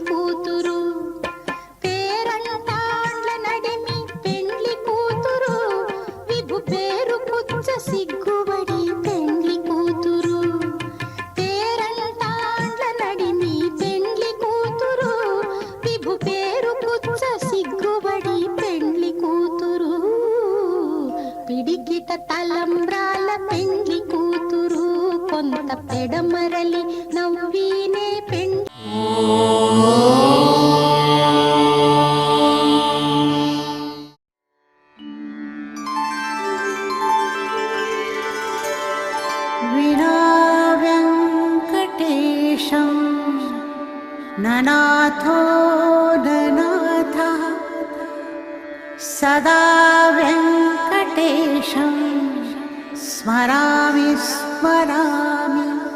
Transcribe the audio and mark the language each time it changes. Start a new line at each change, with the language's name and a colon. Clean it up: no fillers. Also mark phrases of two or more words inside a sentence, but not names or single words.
Telugu: కూతురు పేరంటాండ్ల నడిమి పెండ్లి కూతురు విభు పేరు పుచ్చ సిగ్గుబడి పెండ్లి కూతురు పేరంటాండ్ల నడిమి పెండ్లి కూతురు విభు పేరు పుచ్చ సిగ్గుబడి పెండ్లి కూతురు పిడికిట తలంబ్రాల పెండ్లి కూతురు కొంత పెడమరలి నవ్వినే పెండ్లి
Sanskrit: विना वेङ्कटेशं ननाथो ननाथः सदा वेङ्कटेशं स्मरामि स्मरामि